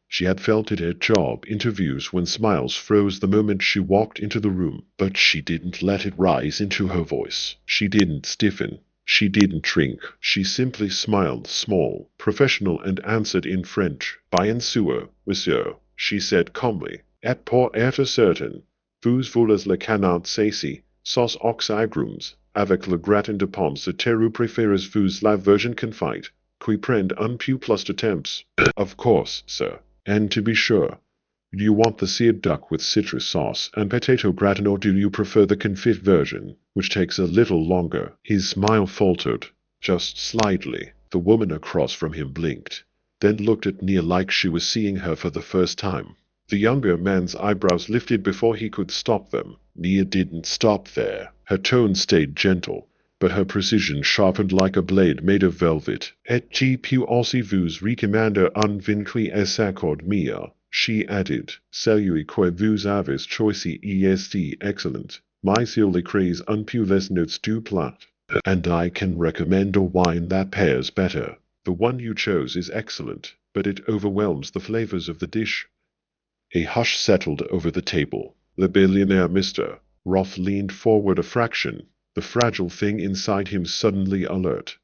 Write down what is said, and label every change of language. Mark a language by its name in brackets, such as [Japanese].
[English] She had felt it at job interviews when smiles froze the moment she walked into the room. But she didn't let it rise into her voice. She didn't stiffen. She didn't shrink. She simply smiled, small, professional, and answered in French. [French] "Bien sûr, monsieur," [English] she said calmly. [French] "Et pour être certain, vous voulez le canard saisi, sauce aux agrumes, avec le gratin de pommes de terre, ou préférez-vous la version confite, qui prend un peu plus de temps?" [English] "Of course, sir. And to be sure, do you want the seared duck with citrus sauce and potato gratin, or do you prefer the confit version, which takes a little longer?" His smile faltered, just slightly. The woman across from him blinked, then looked at Nia like she was seeing her for the first time. The younger man's eyebrows lifted before he could stop them. Nia didn't stop there. Her tone stayed gentle, but her precision sharpened like a blade made of velvet. [French] "Et je puis aussi vous recommander un vin qui s'accorde mieux," [English] she added. [French] "Celui que vous avez choisi est excellent, mais il écrase un peu les notes du plat. [English] And I can recommend a wine that pairs better. The one you chose is excellent, but it overwhelms the flavors of the dish." A hush settled over the table. The billionaire Mr. Roth leaned forward a fraction, the fragile thing inside him suddenly alert.